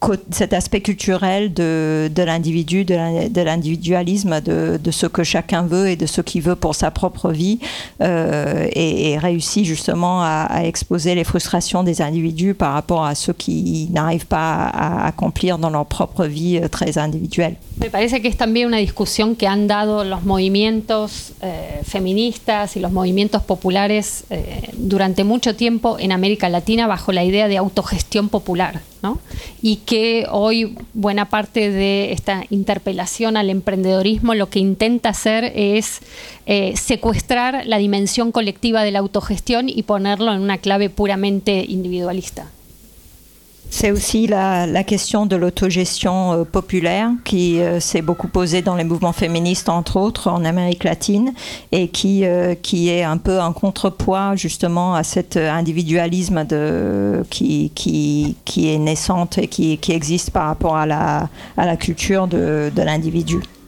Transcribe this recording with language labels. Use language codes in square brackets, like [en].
[fr] cet aspect culturel de l'individu, de l'individualisme, de ce que chacun veut et de ce qu'il veut pour sa propre vie, et réussit justement à exposer les frustrations des individus par rapport à ce qu'ils n'arrivent pas à accomplir dans leur propre vie très individuelle. [es] Me parece que es también una discusión que han dado los movimientos feministas y los movimientos populares durante mucho tiempo en América Latina bajo la idea de autogestión popular, ¿no? Y que hoy buena parte de esta interpelación al emprendedorismo lo que intenta hacer es secuestrar la dimensión colectiva de la autogestión y ponerlo en una clave puramente individualista. [fr] C'est aussi la question de l'autogestion populaire qui s'est beaucoup posée dans les mouvements féministes, entre autres en Amérique latine, et qui est un peu un contrepoids justement à cet individualisme qui est naissante et qui existe par rapport à la culture de l'individu.